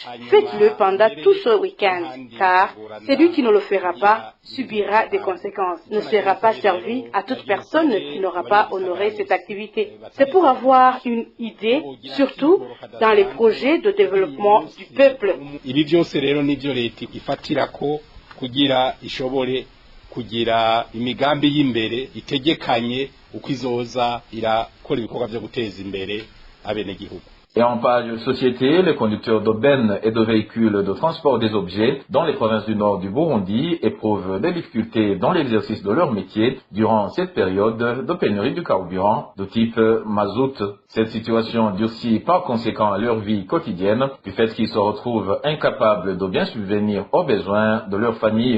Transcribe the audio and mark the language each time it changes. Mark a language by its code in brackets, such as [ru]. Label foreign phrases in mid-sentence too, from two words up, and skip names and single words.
[fr] Faites-le pendant tout ce week-end, car celui qui ne le fera pas subira des conséquences, ne sera pas servi à toute personne qui n'aura pas honoré cette activité. C'est pour avoir une idée, surtout dans les projets de développement du peuple. [rn] Ibi byose rero nivyo leta ifatirako kugira ishobore kugira imigambi y'imbere itegekanye uko izoza irakora ibikorwa byo guteza imbere abenegihugu. [fr] Et en page société, les conducteurs de bennes et de véhicules de transport des objets dans les provinces du nord du Burundi éprouvent des difficultés dans l'exercice de leur métier durant cette période de pénurie du carburant de type mazout. Cette situation durcit par conséquent leur vie quotidienne du fait qu'ils se retrouvent incapables de bien subvenir aux besoins de leur famille.